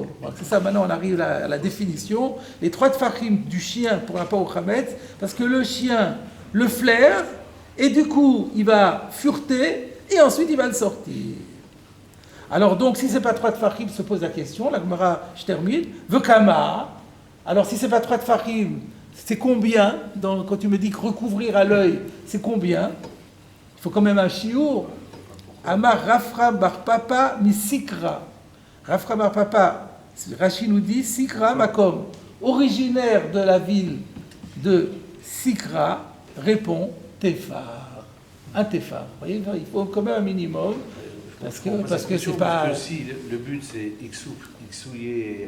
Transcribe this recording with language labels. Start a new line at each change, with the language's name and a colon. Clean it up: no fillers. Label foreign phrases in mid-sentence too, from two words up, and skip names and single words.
French: C'est ça, maintenant on arrive à la définition. Les 3 tfachim du chien pour rapport au Chametz, parce que le chien le flaire, et du coup il va fureter, et ensuite il va le sortir. Alors donc, si c'est pas 3 tfachim, se pose la question, la Gemara, je termine, Vekama. Alors si c'est pas 3 tfachim, c'est combien quand tu me dis que recouvrir à l'œil, c'est combien? Il faut quand même un chiour.
Aramaic: אמר רפרא בר פפא מסיכרא.
French: Rafra bar Papa, Rashi nous dit
Hebrew: סיכרא מקום,
French: originaire de la ville de Sikra, répond Tefar. Un Tefar. Vous voyez, il faut quand même un minimum. Parce que c'est pas. Parce que si le but c'est Xouye